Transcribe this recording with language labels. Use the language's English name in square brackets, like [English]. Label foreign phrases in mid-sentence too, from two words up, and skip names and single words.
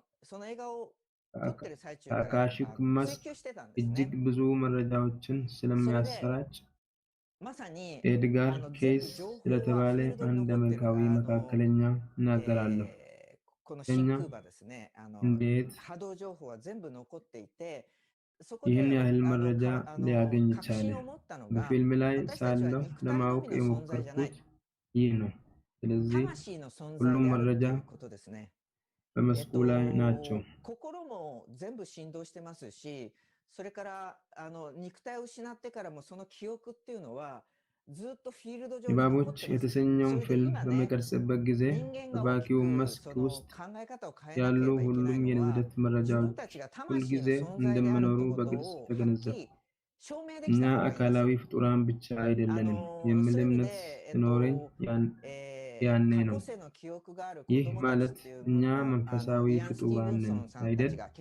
[Amharic] ከአካሺክ መስክ እጅግ ብዙ መረጃዎችን ስለሚያሰራጭ ኤድጋር ኬይስ ስለተባለ አንድ አሜሪካዊ መካከለኛ እናገራለሁ። ከኛ እንዴት ይህን ያህል መረጃ ሊያገኝ ቻለ? በፊልም ላይ ሳለሁ ለማወቅ የሞከርኩት ይህ ነው። ስለዚህ ሁሉም መረጃ በመስኩ ላይ ናቸው። [Japanese] それから肉体を失ってからもその記憶っていうのはずっとフィールド上に残ってます。 [Amharic] የተሰኘውን ፊልም በሚቀርጽበት ጊዜ በቫኪዩም መስክ ውስጥ ያሉ ሁሉም የንዝረት መረጃዎች ሁልጊዜ እንደሚኖሩ በግልጽ ተገነዘብኩ። እኛ አካላዊ ፍጡራን ብቻ አይደለንም የሚል እምነት ሲኖረኝ ያኔ ነው። ይህ ማለት እኛ መንፈሳዊ ፍጡራን ነን አይደል?